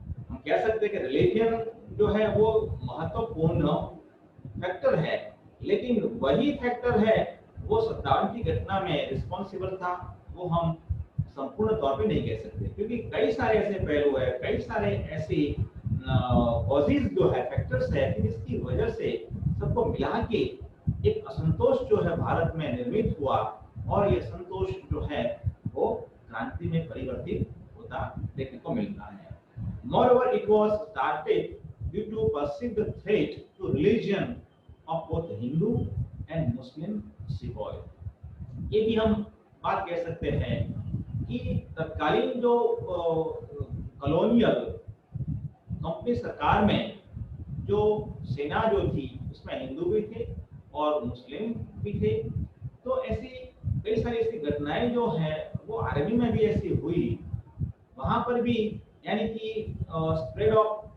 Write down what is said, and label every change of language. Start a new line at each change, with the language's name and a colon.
Hindi: हम कह सकते हैं कि रिलीजन जो है वो महत्वपूर्ण फैक्टर है, लेकिन वही फैक्टर है वो 57 की घटना में रिस्पॉन्सिबल था, वो हम संपूर्ण तौर पे नहीं कह सकते, क्योंकि कई सारे ऐसे पहलू है, कई सारे ऐसे कॉजेज जो है, फैक्टर्स है, जिसकी वजह से सबको मिला के एक असंतोष जो है भारत में निर्मित हुआ, और ये संतोष जो है वो क्रांति में परिवर्तित होता देखने को मिलता है।
English: Moreover, it was started due to perceived threat to religion of both Hindu and Muslim sepoy।
Hindi: ये भी हम बात कह सकते हैं कि तत्कालीन जो कॉलोनियल कंपनी सरकार में जो सेना जो थी उसमें हिंदू भी थे और मुस्लिम भी थे, तो ऐसी कई सारी ऐसी घटनाएं जो हैं वो आर्मी में भी ऐसी हुई, वहां पर भी यानी कि
English: spread of